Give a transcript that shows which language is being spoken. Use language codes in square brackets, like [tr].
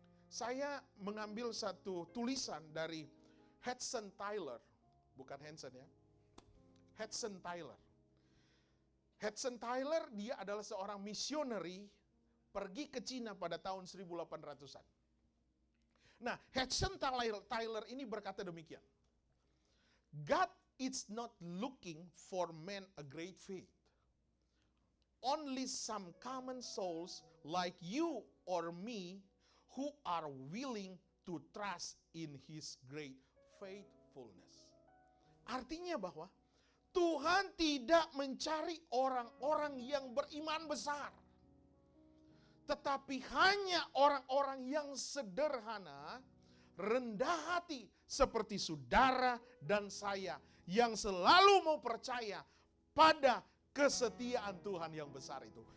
[id] Saya mengambil satu tulisan dari Hudson Taylor. Bukan Hanson ya. Hudson Taylor. Hudson Taylor dia adalah seorang misioneri pergi ke Cina pada tahun 1800-an. Nah, Hudson Taylor ini berkata demikian. [en] God is not looking for men a great faith. Only some common souls like you or me who are willing to trust in His great faithfulness. [id] Artinya bahwa Tuhan tidak mencari orang-orang yang beriman besar. Tetapi hanya orang-orang yang sederhana, rendah hati seperti saudara dan saya yang selalu mau percaya pada kesetiaan Tuhan yang besar itu.